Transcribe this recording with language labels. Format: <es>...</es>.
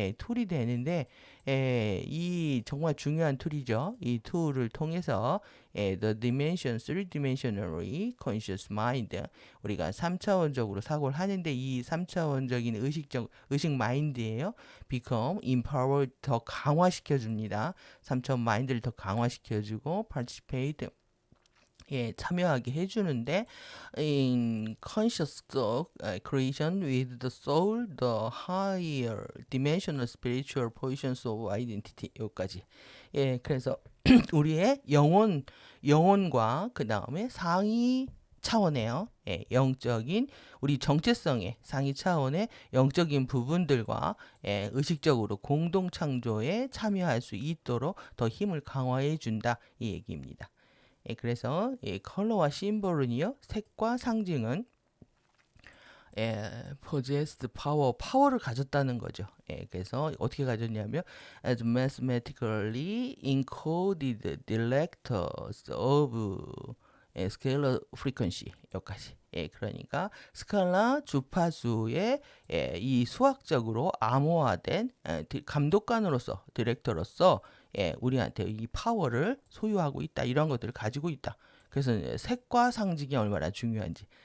<ko>툴이 되는데, 이 정말 중요한 툴이죠. 이 툴을 통해서</ko> <en>the dimension, three-dimensionally conscious mind,</en> <ko>우리가 3차원적으로 사고를 하는데 이 3차원적인 의식 마인드예요.</ko> <en>become, empower,</en> <ko>더 강화시켜 줍니다. 3차원 마인드를 더 강화시켜 주고</ko> <en>participate,</en> <ko>참여하게 해주는데</ko> <en>in conscious thought creation with the soul, the higher dimensional spiritual positions of identity.</en> <ko>여기까지. 그래서 우리의 영혼과 그 다음에 상위 차원에요. 영적인 우리 정체성의 상위 차원의 영적인 부분들과 의식적으로 공동 창조에 참여할 수 있도록 더 힘을 강화해 준다, 이 얘기입니다. 그래서 컬러와 심볼은요, 색과 상징은</ko> <en>possessed power,</en> <ko>파워를 가졌다는 거죠. 그래서 어떻게 가졌냐면</ko> <en>as mathematically encoded directors of scalar frequency.</en> <ko>여기까지. 그러니까 스칼라 주파수의 이 수학적으로 암호화된 감독관으로서, 디렉터로서 우리한테 이 파워를 소유하고 있다. 이런 것들을 가지고 있다. 그래서 색과 상징이 얼마나 중요한지.</ko>